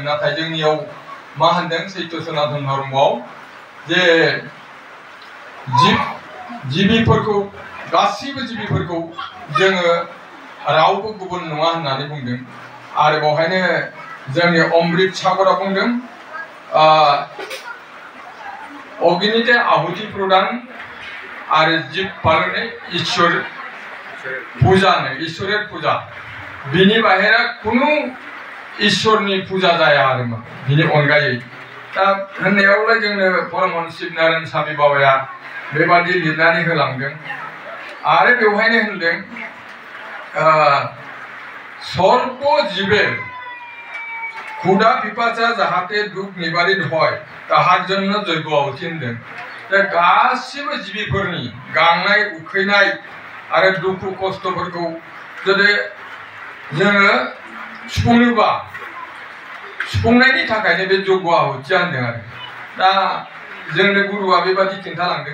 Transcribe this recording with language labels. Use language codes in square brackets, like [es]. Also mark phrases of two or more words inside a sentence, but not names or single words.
[brx] नाथाय जोंनियाव मा होनदों सैत्य सनातन धर्मआव जे जिबिफोरखौ गासैबो जिबिफोरखौ जोङो रावबो गुबुन नङा होननानै बुंदों। आरो बेवहायनो जोंनि अमृत सागरआ बुंदों [bn] অগ্নিতে আহুতি প্রদান [brx] आरो [bn] জীব পালনে ঈশ্বর ঈশ্বরের পূজা [brx] बिनि बाहेरा कुनु ईश्वरनि पूजा जाया आरो बिनि अनगायै। दा होननायावलाय जोंनो परमहंस शिवनारायण स्वामी बाबाया बेबादि लिरनानै होलांदों। आरो बेवहायनो होनदों [bn] সর্ব জীবের ক্ষুধা পিপাসা যাহাতে দুখ নিবারিত হয় তাহার জন্য যজ্ঞ আহুতি [brx] होनदों। दा गासिबो जिबिफोरनि गांनाय उखैनाय आरो दुखु खस्थफोरखौ जुदि जोङो सुफुंनोबा सुफुंनायनि थाखायनो बे जग्य आहुतिया होनदों। आरो दा जोंनो गुरुआ बेबादि खिन्थालांदों।